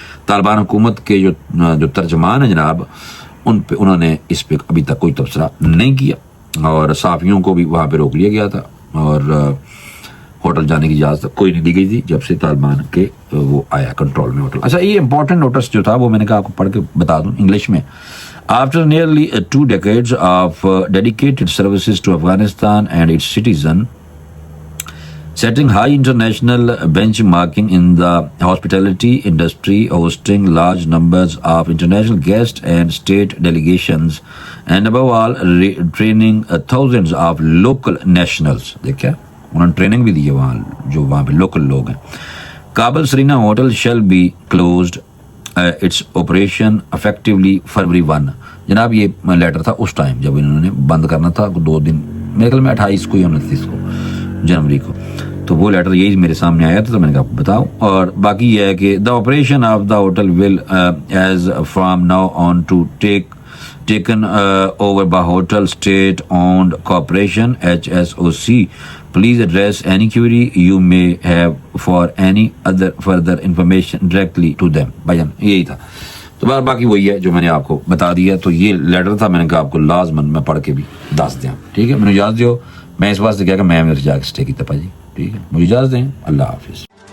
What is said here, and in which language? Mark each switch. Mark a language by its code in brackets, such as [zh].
[ur] طالبان حکومت کے جو ترجمان ہیں جناب انہوں نے اس پہ ابھی تک کوئی تبصرہ نہیں کیا اور صحافیوں کو بھی وہاں پہ روک لیا گیا تھا اور ہوٹل جانے کی اجازت کوئی نہیں دی گئی تھی جب سے طالبان کے وہ آیا کنٹرول میں ہوٹل. اچھا, یہ امپورٹنٹ نوٹس جو تھا وہ میں نے کہا آپ کو پڑھ کے بتا دوں انگلش میں. [en] After nearly 2 decades of dedicated services to Afghanistan and its citizens, setting high international benchmarking in the hospitality industry, hosting large numbers of international guests and state delegations, and above all, training thousands of local nationals. [ur] دیکھا انہوں نے training بھی دی ہے وہاں جو وہاں پہ local لوگ ہیں. [en] Kabul Serena Hotel shall be closed its operation effectively فروری 1. [ur] جناب یہ لیٹر تھا اس ٹائم جب انہوں نے بند کرنا تھا 2 دن میرے خیال میں 28 کو یا 29 کو جنوری کو, تو وہ لیٹر یہی میرے سامنے آیا تھا تو میں نے کہا آپ کو بتاؤں. اور باقی یہ ہے کہ [en] The operation of the hotel will as from now on to taken over by Hotel State Owned Corporation HSOC. Please address any query you may have for any other further information directly to them. [ur] بھائی یہی تھا. تو باقی وہی ہے جو میں نے آپ کو بتا دیا. تو یہ لیٹر تھا, میں نے کہا آپ کو لازمن میں پڑھ کے بھی دس دیں. ٹھیک ہے, مجھے اجازت دو. میں اس واسطے کیا کہ میں جا کے اسٹے کی تپا جی. ٹھیک ہے, مجھے اجازت دیں. اللہ حافظ.